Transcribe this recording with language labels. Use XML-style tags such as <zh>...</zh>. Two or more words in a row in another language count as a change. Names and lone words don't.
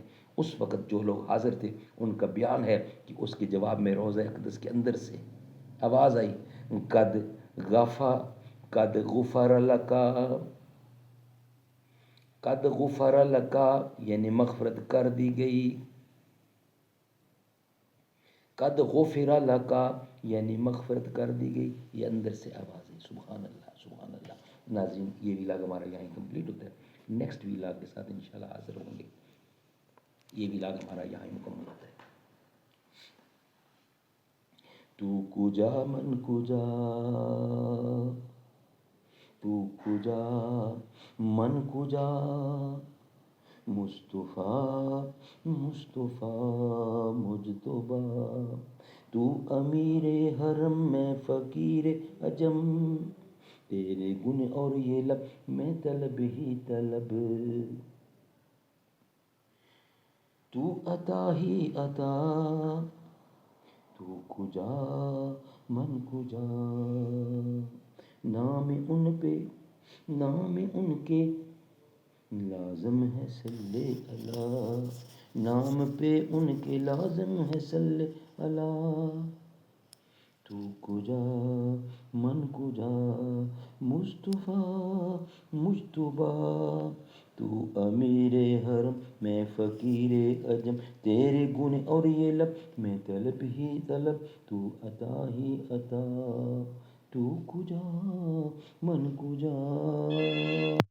<ur>اس وقت جو لوگ حاضر تھے ان کا بیان ہے کہ اس کے جواب میں روضہ اقدس کے اندر سے آواز آئی،</ur> <ar>قد غفر لکا،</ar> <ur>یعنی مغفرت کر دی گئی،</ur> <ar>قد غفر لکا</ar> <ur>یعنی مغفرت کر دی گئی، یہ اندر سے آواز ہے۔</ur> <ar>سبحان اللہ، سبحان اللہ۔</ar> <ur>ناظرین، یہ ویلاگ ہمارا یہاں کمپلیٹ ہوتا ہے۔</ur> <en>next vlog</en> <ur>کے ساتھ انشاءاللہ حاضر ہوں گے۔ یہ ویلاگ ہمارا یہاں مکمل ہوتا ہے۔</ur> <fa>تو کجا من کجا، تو کجا من کجا،</fa> <ur>مصطفیٰ مجتبیٰ، تو امیر حرم میں فقیر عجم، تیرے گن اور یہ لب میں طلب ہی طلب، تو عطا ہی عطا،</ur> <fa>تو کجا من کجا،</fa> <ur>نام ان کے لازم ہے</ur> <ar>صلی اللہ،</ar> <ur>نام پہ ان کے لازم ہے</ur> <ar>صلی اللہ،</ar> <fa>تو کجا من کجا،</fa> <ur>مصطفیٰ مجتبیٰ، تو امیر حرم میں فقیر عجم، تیرے گن اور یہ لب میں طلب ہی طلب، تو عطا ہی عطا،</ur> <fa>تو کجا من کجا۔</fa>